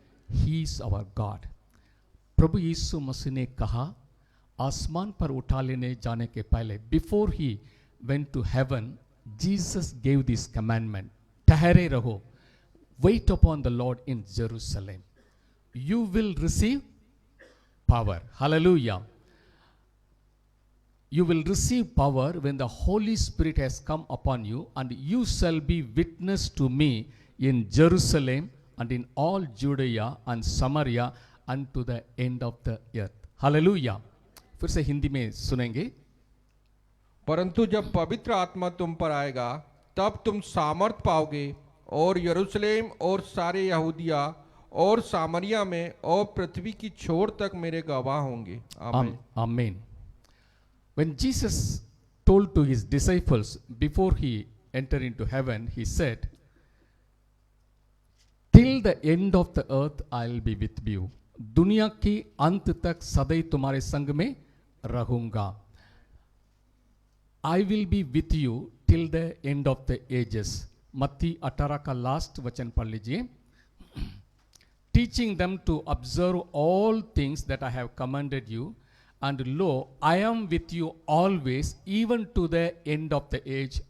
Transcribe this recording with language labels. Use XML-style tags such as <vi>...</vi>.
<en>He is our God.</en> <hi>प्रभु यीशु मसीह ने कहा आसमान पर उठा लेने जाने के पहले,</hi> <en>before he went to heaven, Jesus gave this commandment,</en> <hi>ठहरे रहो,</hi> <en>Wait upon the Lord in Jerusalem, you will receive power.</en> <hi>Hallelujah.</hi> <en>You will receive power when the Holy Spirit has come upon you, and you shall be witness to me in Jerusalem and in all Judea and Samaria unto the end of the earth. Hallelujah.</en> <hi>फिर से हिंदी में सुनेंगे. परंतु जब पवित्र आत्मा तुम पर आएगा तब तुम सामर्थ पाओगे और यरूशलेम और सारे यहूदिया और सामरिया में और पृथ्वी की छोर तक मेरे गवाह होंगे. आमीन.</hi> <en>Amen. When Jesus told to his disciples before he entered into heaven, he said, till the end of the earth I will be with you.</en> <hi>दुनिया की अंत तक सदैव तुम्हारे संग में रहूंगा.</hi> <en>I will be with you till the end of the ages.</en> <hi>मत्ती 18 का लास्ट वचन पढ़ लीजिए.</hi> <en>Teaching them to observe all things that I have commanded you. And lo, I am with you always, even to the end of the age.</en>